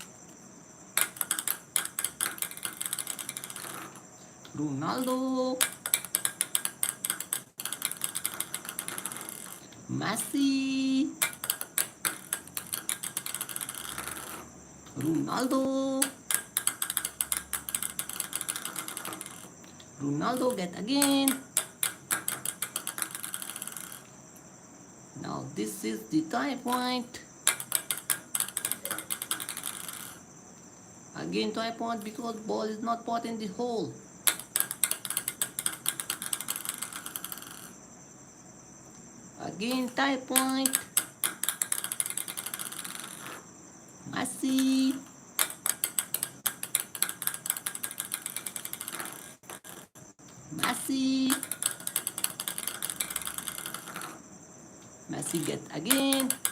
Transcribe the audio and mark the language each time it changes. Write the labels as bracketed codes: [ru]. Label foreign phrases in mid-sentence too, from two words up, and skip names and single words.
[en] Ronaldo. Messi. Ronaldo. Ronaldo get again. Now this is the tie point. Again tie point because ball is not put in the hole. Again tie point. Messi. Messi. Messi get again.